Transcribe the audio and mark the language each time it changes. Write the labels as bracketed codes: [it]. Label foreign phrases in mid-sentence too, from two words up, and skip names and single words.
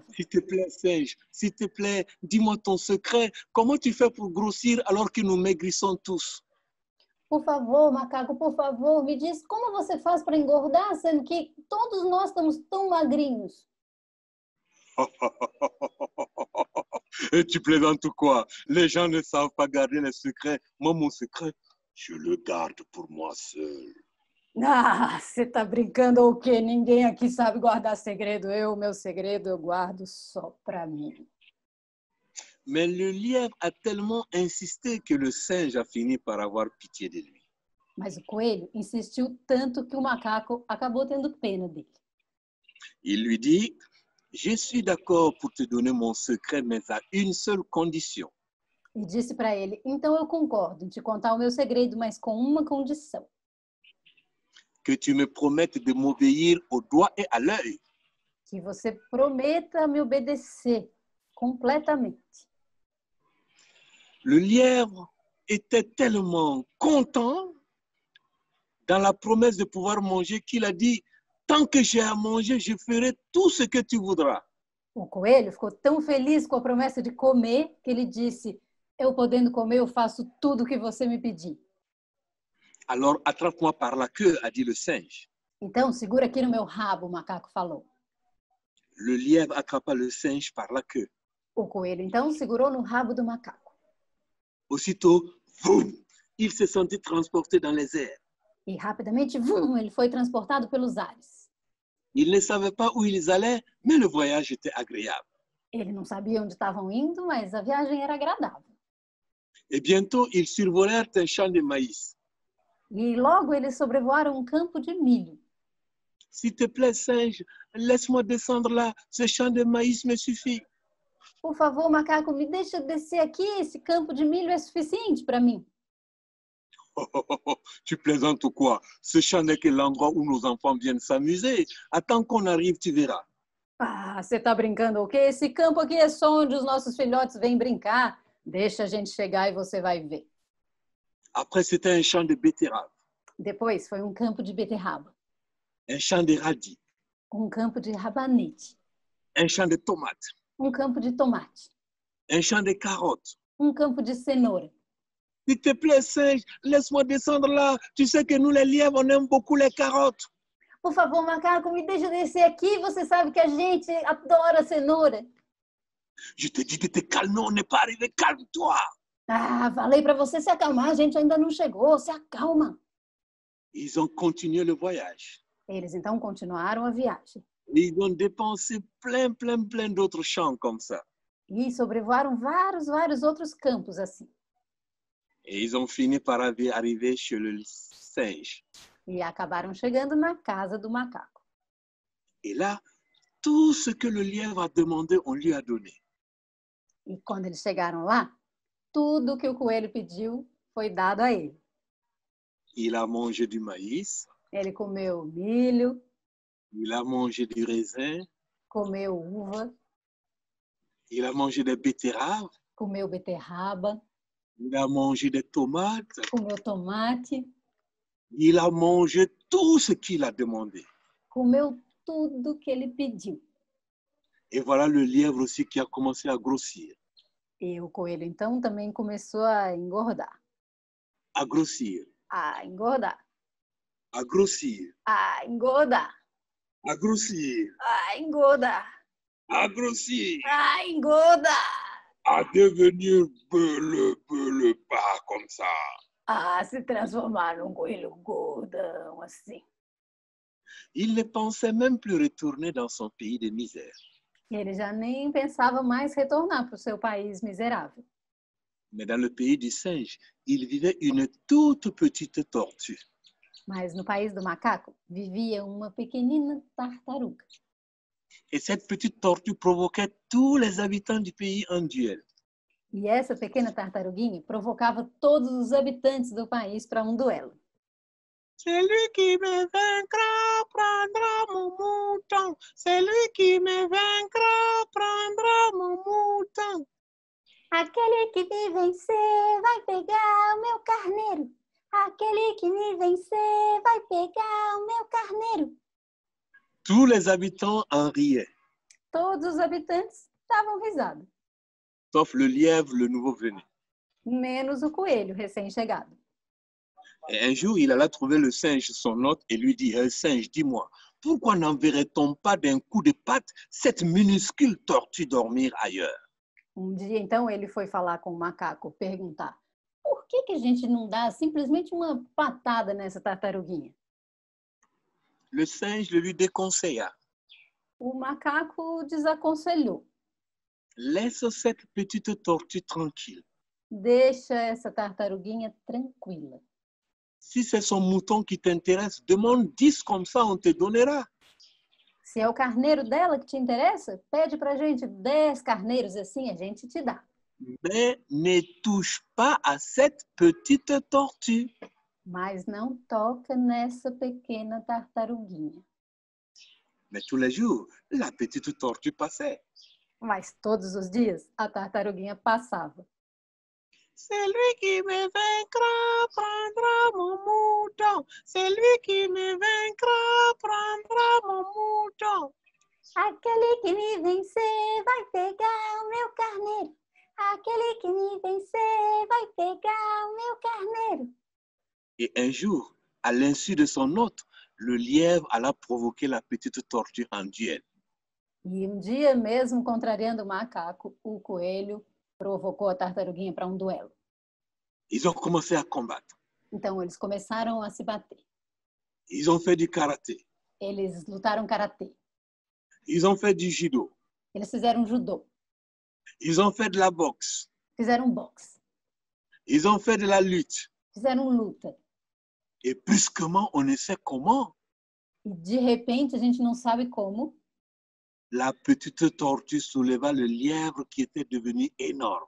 [fr] S'il te plaît, singe, s'il te plaît, dis-moi ton secret. Comment tu fais pour grossir alors que nous maigrissons tous? [pt] Por favor, macaco, por favor, me diz como você faz para engordar, sendo que todos nós estamos tão magrinhos. [fr] Et tu plaisantes ou quoi? Les gens ne savent pas garder les secrets. Moi, mon secret, je le garde pour moi seul. [pt] Ah, você tá brincando ou o quê? Ninguém aqui sabe guardar segredo. Meu segredo eu guardo só para mim. [fr] Mais le lièvre a tellement insisté que le singe a fini par avoir pitié de lui. [pt] Mas o coelho insistiu tanto que o macaco acabou tendo pena dele. [fr] Il lui dit, je suis d'accord pour te donner mon secret, mais à une seule condition. [pt] E disse para ele, então eu concordo em te contar o meu segredo, mas com uma condição. [fr] Que tu me promettes de m'obéir au doigt et à l'œil. [pt] Que você prometa me obedecer completamente. [fr] Le lièvre était tellement content dans la promesse de pouvoir manger qu'il a dit, tant que j'ai à manger, je ferai tout ce que tu voudras. [pt] O coelho ficou tão feliz com a promessa de comer que ele disse, eu podendo comer, eu faço tudo o que você me pedir. [fr] Alors attrape-moi par la queue, a dit le singe. [pt] Então, segura aqui no meu rabo, o macaco falou. [fr] Le lièvre attrapa le singe par la queue. [pt] O coelho, então, segurou no rabo do macaco. [fr] Aussitôt, boum, il se sentit transporté dans les airs. [pt] E rapidamente, vum, ele foi transportado pelos ares. [fr] Ils ne savaient pas où ils allaient, mais le voyage était agréable. [pt] Ele não sabia onde estavam indo, mas a viagem era agradável. [fr] Et bientôt, ils survolèrent un champ de maïs. [pt] E logo eles sobrevoaram um campo de milho. [fr] S'il te plaît, singe, laisse-moi descendre là. Ce champ de maïs me suffit. [pt] Por favor, macaco, me deixa descer aqui. Esse campo de milho é suficiente para mim. [fr] Tu plaisantes ou quoi? Ce champ n'est que l'endroit où nos enfants viennent s'amuser. Attends qu'on arrive, tu verras. [pt] Ah, você tá brincando o quê? Esse campo aqui é só onde os nossos filhotes vêm brincar. Deixa a gente chegar e você vai ver. [fr] Après, c'était un champ de betteraves, [pt] Depois foi um campo de beterraba, [fr] un champ de radis, [pt] um campo de rabanete, [fr] un champ de tomates, [pt] um campo de tomate, [fr] un champ de carottes. [pt] um campo de cenoura. [fr] S'il te plaît, singe, laisse-moi descendre là. Tu sais que nous, les lièvres, on aime beaucoup les carottes. [pt] Por favor, macaco, me deixa descer aqui. Você sabe que a gente adora cenoura. [fr] Je te dis de te calmer, on n'est pas arrivé. Calme-toi. [pt] Ah, falei para você se acalmar. A gente ainda não chegou. Se acalma. [fr] Ils ont continué le voyage. [pt] Eles então continuaram a viagem. [fr] Ils ont dépensé plein d'autres champs comme ça. [pt] E sobrevoaram vários outros campos assim. [fr] Et ils ont fini par arriver chez le singe. [pt] E acabaram chegando na casa do macaco. [fr] Et là, tout ce que le lièvre a demandé, on lui a donné. [pt] E quando eles chegaram lá, tudo que o coelho pediu foi dado a ele. [fr] Il a mangé du maïs, [pt] Ele comeu milho, [fr] il a mangé du raisin, [pt] comeu uva, [fr] il a mangé des betteraves, [pt] comeu beterraba, [fr] il a mangé des tomates, [pt] comeu tomate, [fr] il a mangé tout ce qu'il a demandé. [pt] comeu tudo que ele pediu. [fr] Et voilà le lièvre aussi qui a commencé à grossir, [pt] E o coelho então também começou a engordar, [fr] à grossir, [pt] a engordar, [fr] à grossir, [pt] a engordar, [fr] à grossir, [pt] a engordar, [fr] à grossir, [pt] a engordar, [fr] à devenir le pas comme ça. [pt] a se transformar num coelho gordão assim. [fr] Il ne pensait même plus retourner dans son pays de misère. [pt] E ele já nem pensava mais retornar para o seu país miserável. [fr] Mais dans le pays du singe, il vivait une toute petite tortue. [pt] Mas no país do macaco vivia uma pequenina tartaruga. [fr] Et cette petite tortue provoquait tous les habitants du pays en duel. [pt] E essa pequena tartaruguinha provocava todos os habitantes do país para um duelo. [fr] Celui qui me vaincra prendra mon mouton. Celui qui me vaincra prendra mon mouton. [pt] Aquele que me vencer vai pegar o meu carneiro. Aquele que me vencer vai pegar o meu carneiro. [fr] Tous les habitants en riaient, [pt] Todos os habitantes davam risada, [fr] sauf le lièvre, le nouveau venu. [pt] menos o coelho recém-chegado. [fr] Et un jour, il alla trouver le singe, son hôte, et lui dit, hey, singe, dis-moi, pourquoi n'enverrait-on pas d'un coup de patte cette minuscule tortue dormir ailleurs? [pt] Dia, então, ele foi falar com o macaco, perguntar: por que a gente não dá simplesmente uma patada nessa tartaruguinha? [fr] Le singe le lui déconseilla. [pt] O macaco desaconselhou. [fr] Laisse cette petite tortue tranquille. [pt] Deixa essa tartaruguinha tranquila. [fr] Si c'est son mouton qui t'intéresse, demande 10 comme ça, on te donnera. [pt] Se é o carneiro dela que te interessa, pede pra gente 10 carneiros, assim a gente te dá. [fr] Mais ne touche pas à cette petite tortue. [pt] Mas não toca nessa pequena tartaruguinha. [fr] Mais tous les jours, la petite tortue passait. [pt] Mas todos os dias a tartaruguinha passava. [fr] Celui qui me vaincra prendra mon mouton. Celui qui me vaincra prendra mon mouton. [pt] Aquele que me vencer vai pegar o meu carneiro. Aquele que me vencer vai pegar o meu carneiro. [fr] Et un jour, à l'insu de son hôte, le lièvre alla provoquer la petite tortue en duel. [pt] E dia, mesmo contrariando o macaco, o coelho provocou a tartaruguinha para duelo. [fr] Ils ont commencé à combattre. [pt] Então, eles começaram a se bater. [fr] Ils ont fait du karaté. [pt] Eles lutaram karatê. [fr] Ils ont fait du judo. [pt] Eles fizeram judô. [fr] Ils ont fait de la boxe. [pt] Fizeram boxe. [fr] Ils ont fait de la lutte. [pt] Fizeram luta. [fr] Et brusquement, on ne sait comment, [pt] E de repente, a gente não sabe como, [fr] la petite tortue souleva le lièvre qui était devenu énorme.